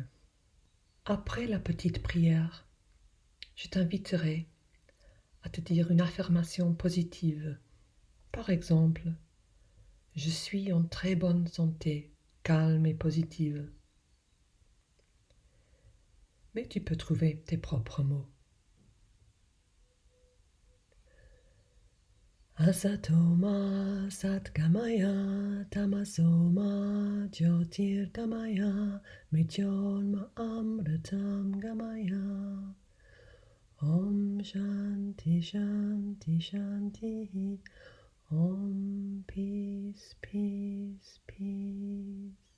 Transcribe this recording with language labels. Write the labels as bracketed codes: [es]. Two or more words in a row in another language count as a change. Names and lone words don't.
[fr] Après la petite prière, je t'inviterai à te dire une affirmation positive. Par exemple, je suis en très bonne santé, calme et positive. Mais tu peux trouver tes propres mots. [sa] असतोमा सद्गमय तमसोमा ज्योतिर्गमय मृत्योर्मा अमृतम् गमय. ॐ शान्ति शान्ति शान्ति. [en] Om Peace Peace Peace.